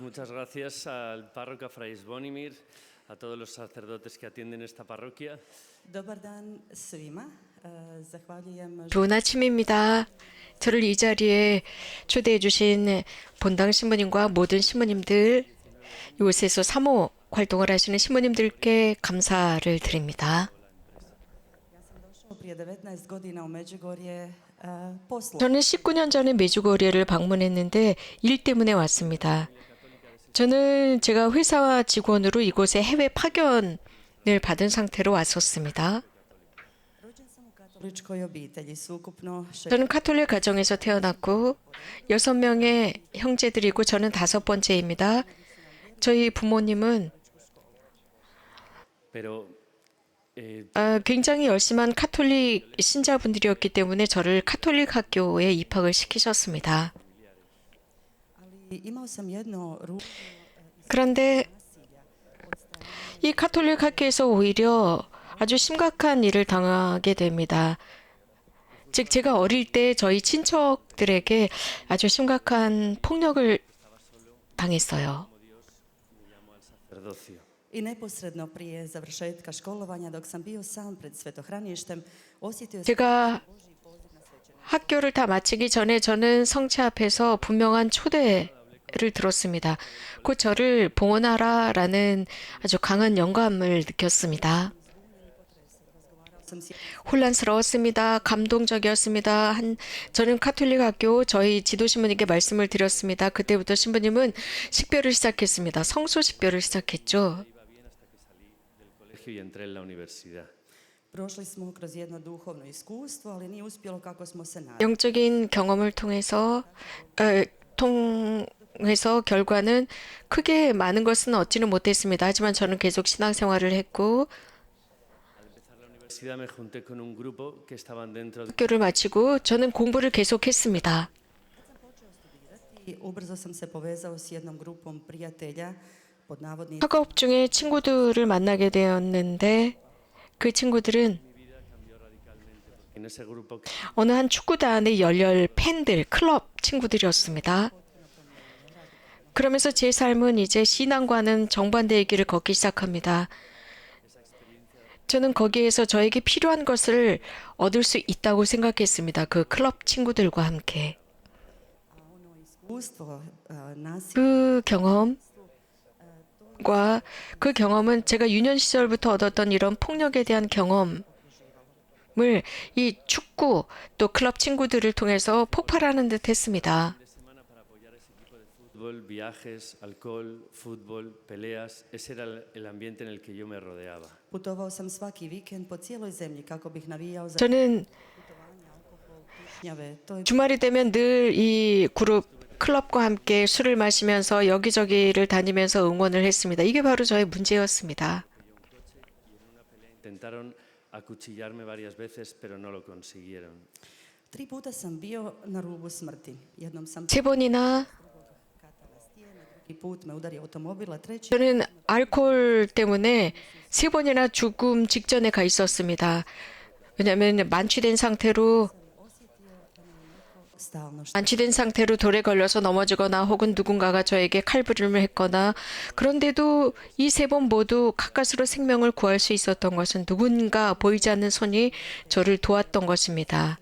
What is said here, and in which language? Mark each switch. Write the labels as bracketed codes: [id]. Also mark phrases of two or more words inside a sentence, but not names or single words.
[es] Muchas gracias al párroco Fray Zvonimir, a todos los sacerdotes que atienden esta parroquia. [hr] Dobar dan svima. Zahvaljujem. [ko] 좋은 아침입니다. 저를 이 자리에 초대해 주신 본당 신부님과 모든 신부님들, 이곳에서 사모 활동을 하시는 신부님들께 감사를 드립니다. [hr] Prije 19 godina u Međugorje poslu. [ko] 저는 19년 전에 메주거리를 방문했는데 일 때문에 왔습니다. 저는 제가 회사와 직원으로 이곳에 해외 파견을 받은 상태로 왔었습니다. [hr] Rođen sam u katoličkoj obitelji s ukupno [ko] 저는 카톨릭 가정에서 태어났고 6명의 형제들이고 저는 5번째입니다. 저희 부모님은 Pero 굉장히 열심한 카톨릭 신자분들이었기 때문에 저를 카톨릭 학교에 입학을 시키셨습니다. [hr] ali imao sam jedno ružno [ko] 그런데 이 카톨릭 학교에서 오히려 아주 심각한 일을 당하게 됩니다. 즉 제가 어릴 때 저희 친척들에게 아주 심각한 폭력을 당했어요. [hr] sacerdocio. i neposredno prije završetka školovanja dok sam bio sam pred svetohraništem osjetio sam [ko] 제가 학교를 다 마치기 전에 저는 성체 앞에서 분명한 초대를 들었습니다. 곧 저를 봉헌하라라는 아주 강한 영감을 느꼈습니다. sam si 혼란스러웠습니다. 감동적이었습니다. 저는 카톨릭 학교 저희 지도 신부님께 말씀을 드렸습니다. 그때부터 신부님은 식별을 시작했습니다. 성소 식별을 시작했죠. [es] Colegio y entré en la universidad. [hr] prošli smo kroz jedno duhovno iskustvo, ali nije uspjelo kako smo se nadali. [ko] 영적인 경험을 통해서 결과는 크게 많은 것은 얻지는 못했습니다. 하지만 저는 계속 신앙생활을 했고 [es] Al empezar la universidad me junté con un grupo que estaban dentro de [ko] 학교를 마치고 저는 공부를 계속했습니다. [hr] I ubrzo sam se povezao s jednom grupom prijatelja pod navodnicima [ko] 학업 중에 친구들을 만나게 되었는데 그 친구들은 [es] en ese grupo que [ko] 어느 한 축구단의 열렬 팬들, 클럽 친구들이었습니다. 그러면서 제 삶은 이제 신앙과는 정반대의 길을 걷기 시작합니다. 저는 거기에서 저에게 필요한 것을 얻을 수 있다고 생각했습니다. 그 클럽 친구들과 함께. [hr] iskustvo nasilja [ko] 그 경험은 제가 유년 시절부터 얻었던 이런 폭력에 대한 경험을 이 축구 또 클럽 친구들을 통해서 폭발하는 듯 했습니다. [es] semana para apoyar ese equipo de fútbol, viajes, alcohol, fútbol, peleas. Ese era el ambiente en el que yo me rodeaba. [hr] putovao sam svaki vikend po cijeloj zemlji kako bih navijao za [ko] 저는 [hr] šnjave. To je [ko] 주말이 되면 늘 이 그룹 클럽과 함께 술을 마시면서 여기저기를 다니면서 응원을 했습니다. 이게 바로 저의 문제였습니다. [es] Intentaron acuchillarme varias veces, pero no lo consiguieron. [hr] 3 puta sam bio na rubu smrti. Jednom sam [ko] 3번이나 [hr] kata na stijene, drugi put me udario automobil, a treći [ko] 저는 알코올 때문에 3번이나 죽음 직전에 가 있었습니다. 왜냐하면 [hr] stalno [ko] 만취된 상태로 돌에 걸려서 넘어지거나 혹은 누군가가 저에게 칼부림을 했거나 그런데도 이 3번 모두 가까스로 생명을 구할 수 있었던 것은 누군가 보이지 않는 손이 저를 도왔던 것입니다.